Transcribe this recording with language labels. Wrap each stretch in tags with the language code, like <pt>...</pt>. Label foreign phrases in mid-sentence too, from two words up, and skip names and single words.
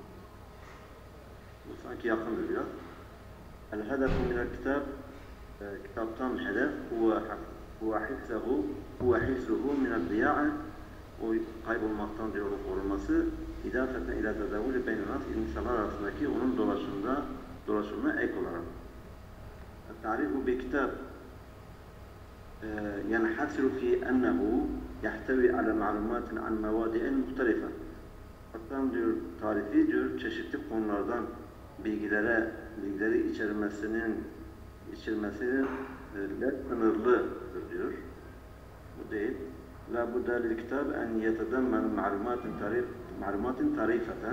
<tr>Bu sanki yakındır biraz.</tr> <ar>الهدف من الكتاب</ar> <tr>kitaptan hedef</tr> <ar>هو حفظه من الضياع</ar> <tr>o kaybolmaktan diyor onun korunması</tr> <ar>إضافة إلى تداوله بين الناس</ar> <tr>insanlar arasındaki onun dolaşımına ek olarak.</tr> <ar>تعريف بكتاب ينحصر في أنه يحتوي على معلومات عن مواضيع مختلفة.</ar> <tr>Hatta diyor tarifi diyor çeşitli konulardan bilgileri içermesinin sınırlıdır diyor. Bu değil.</tr> <ar>لا بد للكتاب أن يتضمن معلومات تعريفية.</ar>